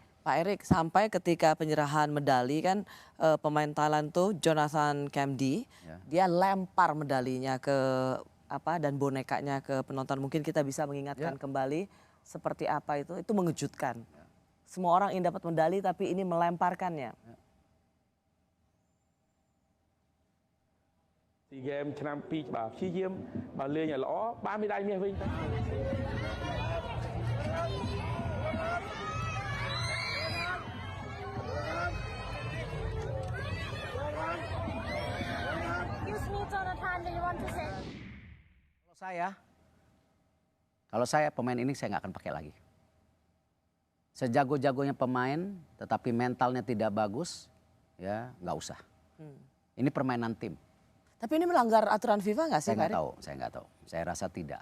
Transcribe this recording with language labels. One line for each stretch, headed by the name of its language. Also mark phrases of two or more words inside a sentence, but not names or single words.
Indonesian: Pak Erik, sampai ketika penyerahan medali kan pemain Thailand tuh Jonathan Kemdi, dia lempar medalinya ke dan bonekanya ke penonton. Mungkin kita bisa mengingatkan kembali seperti apa itu mengejutkan. Semua orang ingin dapat medali tapi ini melemparkannya.
Khmer: SEA Games ឆ្នាំ2បាទព្យាយាមបើលេងឲ្យល្អបានមេដាយមាសវិញទៅ
English: Excuse me, Jonathan, do you want to say?
Indonesian: Kalau saya pemain ini saya nggak akan pakai lagi. Sejago-jagonya pemain tetapi mentalnya tidak bagus, ya nggak usah. Ini permainan tim. Tapi ini melanggar aturan FIFA nggak sih, Pak Erik? Saya nggak tahu. Saya rasa tidak.